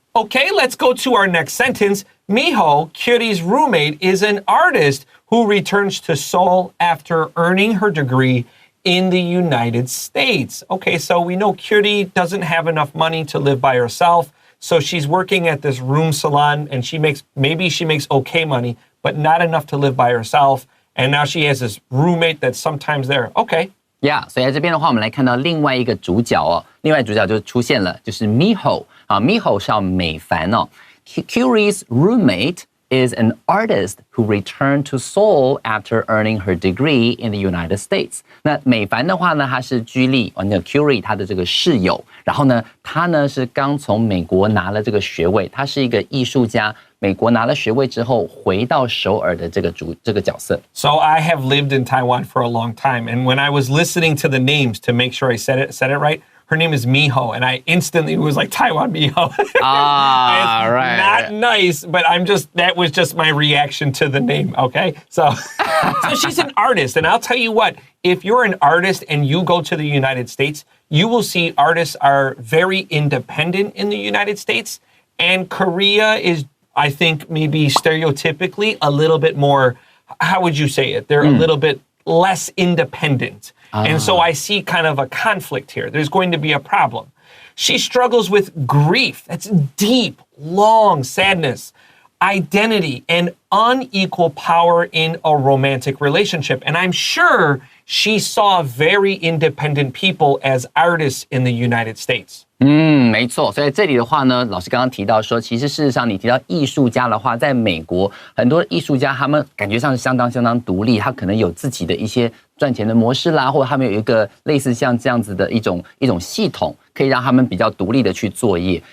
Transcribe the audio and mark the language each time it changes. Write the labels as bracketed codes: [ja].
[en] Okay, let's go to our next sentence. Miho, Cuties' roommate, is an artist who returns to Seoul after earning her degree in the United States. Okay, so we know Cutie doesn't have enough money to live by herself, so she's working at this room salon and maybe she makes okay money, but not enough to live by herself. And now she has this roommate that's sometimes there. Okay. [zh] Yeah， 所以在这边的话，我们来看到另外一个主角哦，另外主角就出现了，就是 Miho 啊 ，Miho 是要美凡哦。 [en] Curie's roommate is an artist who returned to Seoul after earning her degree in the United States. [zh] 那美凡的话呢，她是居丽那 Curie 她的这个室友，然后呢，她呢是刚从美国拿了这个学位，她是一个艺术家。美国拿了学位之后，回到首尔的这个角色。 [en] So I have lived in Taiwan for a long time, and when I was listening to the names to make sure I said it right, her name is Miho, and I instantly was like Taiwan Miho. Right. Not nice, but that was just my reaction to the name. Okay, so she's an artist, and I'll tell you what, if you're an artist and you go to the United States, you will see artists are very independent in the United States, and Korea is, I think, maybe stereotypically a little bit more, how would you say it? They're a little bit less independent. And so I see kind of a conflict here. There's going to be a problem. She struggles with grief. That's deep, long sadness, identity, and unequal power in a romantic relationship. And I'm sure she saw very independent people as artists in the United States. [zh] 没错，所以这里的话呢，老师刚刚提到说，其实事实上你提到艺术家的话，在美国很多艺术家他们感觉上是相当独立，他可能有自己的一些赚钱的模式啦，或者他们有一个类似像这样子的一种系统，可以让他们比较独立的去作业。